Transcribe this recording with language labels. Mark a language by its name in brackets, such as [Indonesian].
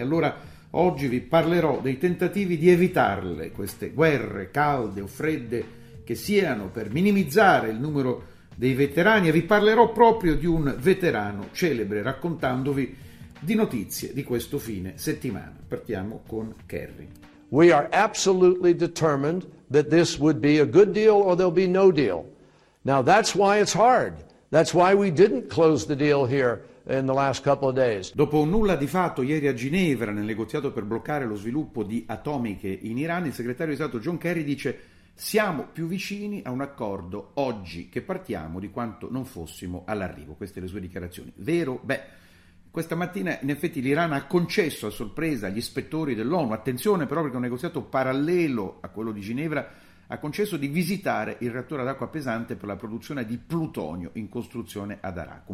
[Italian] Allora oggi vi parlerò dei tentativi di evitarle, queste guerre calde o fredde che siano, per minimizzare il numero dei veterani, e vi parlerò proprio di un veterano celebre raccontandovi di notizie di questo fine settimana. Partiamo con Kerry. [English] We are absolutely determined that this would be a good deal or there'll be no deal. Now that's why it's hard. That's why we didn't close the deal here in the last couple of days. [Italian] Dopo un nulla di fatto ieri a Ginevra nel negoziato per bloccare lo sviluppo di atomiche in Iran, il segretario di Stato John Kerry dice: siamo più vicini a un accordo oggi che partiamo di quanto non fossimo all'arrivo. Queste le sue dichiarazioni. Vero? Beh, questa mattina in effetti l'Iran ha concesso a sorpresa agli ispettori dell'ONU, attenzione però perché un negoziato parallelo a quello di Ginevra, ha concesso di visitare il reattore ad acqua pesante per la produzione di plutonio in costruzione ad Arak.